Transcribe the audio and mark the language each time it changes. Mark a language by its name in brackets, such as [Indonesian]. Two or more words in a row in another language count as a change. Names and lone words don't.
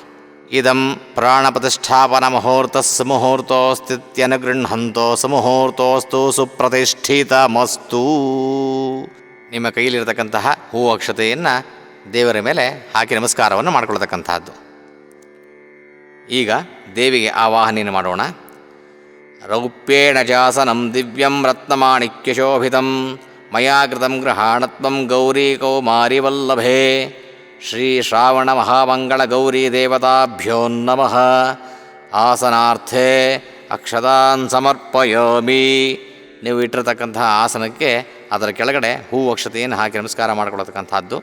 [Sanskrit] ಇದಂ ಪ್ರಾಣಪ್ರತಿಷ್ಠಾಪನ ಮುಹೂರ್ತಸ್ಸು ಮುಹೂರ್ತೋಸ್ತಿತ್ಯನುಗೃಹಂತೋ ಸುಮುಹೂರ್ತೋಸ್ತು ಸುಪ್ರತಿಷ್ಠಿತಮಸ್ತು. [Kannada] ನಿಮ್ಮ ಕೈಲಿರತಕ್ಕಂತಹ ಹೂ ಅಕ್ಷತೆಯನ್ನು ದೇವರ ಮೇಲೆ ಹಾಕಿ ನಮಸ್ಕಾರವನ್ನು ಮಾಡಿಕೊಳ್ತಕ್ಕಂತಹದ್ದು. ಈಗ ದೇವಿಗೆ ಆವಾಹನೆಯನ್ನು ಮಾಡೋಣ. [Sanskrit] ರೌಪ್ಯೇಣ ಜಾಸನಂ ದಿವ್ಯಂ ರತ್ನಮಾಣಿಕ್ಯಶೋಭಿತಂ ಮಯಾ ಕೃತಂ ಗೃಹಾಣತ್ವಂ ಗೌರೀ ಕೌಮಾರಿವಲ್ಲಭೇ. ಶ್ರೀ ಶ್ರಾವಣ ಮಹಾಮಂಗಳ ಗೌರಿ ದೇವತಾಭ್ಯೋ ನಮಃ. ಆಸನಾರ್ಥೆ ಅಕ್ಷತಾನ್ ಸಮರ್ಪಯಾಮಿ. [Kannada] ನೀವು ಇಟ್ಟಿರತಕ್ಕಂತಹ ಆಸನಕ್ಕೆ ಅದರ ಕೆಳಗಡೆ ಹೂ ಅಕ್ಷತೆಯನ್ನು ಹಾಕಿ ನಮಸ್ಕಾರ ಮಾಡಿಕೊಳ್ತಕ್ಕಂಥದ್ದು.